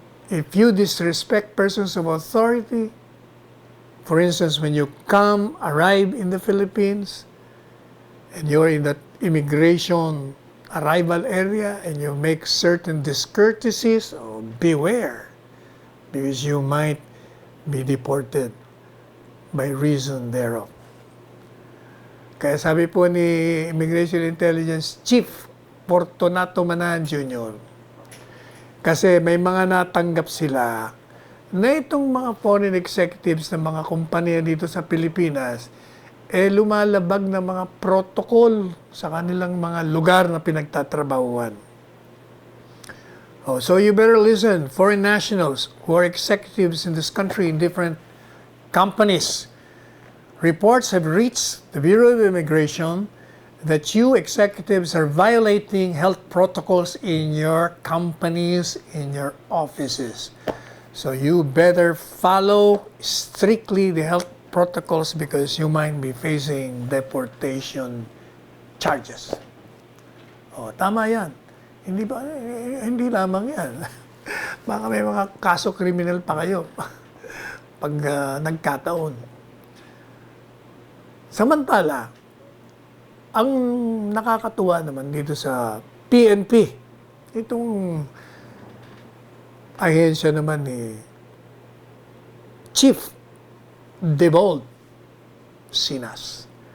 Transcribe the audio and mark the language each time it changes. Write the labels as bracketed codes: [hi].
[en] If you disrespect persons of authority, for instance, when you arrive in the Philippines, and you're in that immigration arrival area, and you make certain discourtesies, beware, because you might be deported by reason thereof. [tl] Kaya sabi po ni Immigration Intelligence Chief Fortunato Manahan Jr., kasi may mga natanggap sila na itong mga foreign executives ng mga kumpanya dito sa Pilipinas, lumalabag na mga protocol sa kanilang mga lugar na pinagtatrabahuan. [en] So you better listen, foreign nationals who are executives in this country in different companies. Reports have reached the Bureau of Immigration that you executives are violating health protocols in your companies, in your offices. So you better follow strictly the health protocols because you might be facing deportation charges. [tl] Tama yan. Hindi lamang yan. Baka may mga kaso kriminal pa kayo pag nagkataon. Samantala, ang nakakatuwa naman dito sa PNP, itong ahensya naman ni Chief Debold Sinas.